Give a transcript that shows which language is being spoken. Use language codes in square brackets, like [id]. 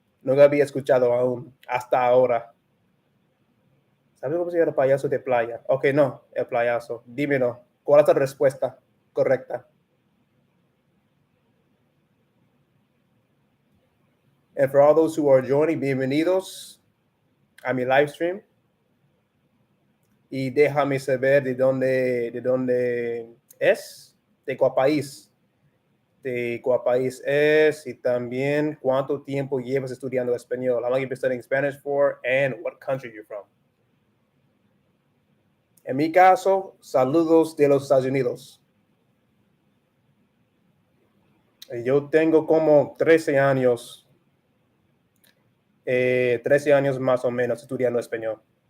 [es] No lo había escuchado aún, hasta ahora. ¿Sabes cómo se llama el payaso de playa? Ok, no, el payaso. Dímelo. ¿Cuál es la respuesta correcta? [en] And for all those who are joining, [es] bienvenidos a mi [en] live stream. [es] Y déjame saber de dónde es, de cuál país. De cuál país es y también cuánto tiempo llevas estudiando español. [en] How long you've been studying Spanish for and what country you're from. [es] En mi caso, saludos de los Estados Unidos. Yo tengo como 13 años 13 años más o menos estudiando español.